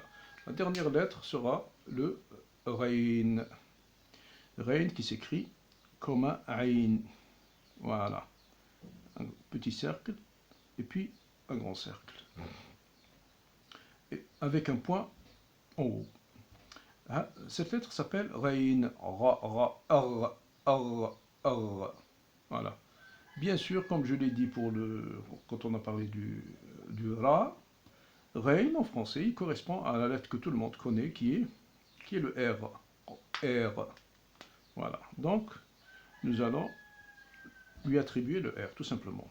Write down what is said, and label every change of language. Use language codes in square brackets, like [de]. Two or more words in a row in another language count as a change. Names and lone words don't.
[fr] La dernière lettre sera le Rein. Rein qui s'écrit comme un Ain. Voilà. Un petit cercle et puis un grand cercle. Et avec un point en haut. Hein, cette lettre s'appelle Rein. Ra, ra, ar, ar, ar. Voilà. Bien sûr, comme je l'ai dit quand on a parlé du Ra, Rein en français, il correspond à la lettre que tout le monde connaît, qui est le R. R. Voilà. Donc, nous allons lui attribuer le R, tout simplement.